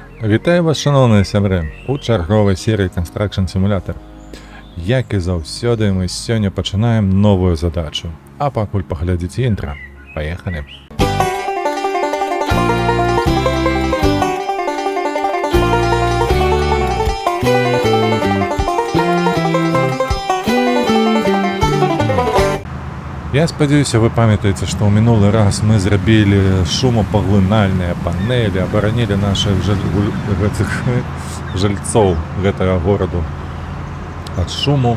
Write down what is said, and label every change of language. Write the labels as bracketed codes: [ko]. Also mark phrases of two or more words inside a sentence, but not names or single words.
[uk] Вітаю вас, шановні сябри, у черговій серії Construction Simulator. [be] Як і заўсёды, мы сёння пачынаем новую задачу. А пакуль паглядзіце інтра. Паехалі. Я спадзяюся, вы памятаеце, што ў мінулы раз мы зрабілі шумапаглынальныя панелі, абаранілі нашых жильцоў гэтага гораду ад шуму.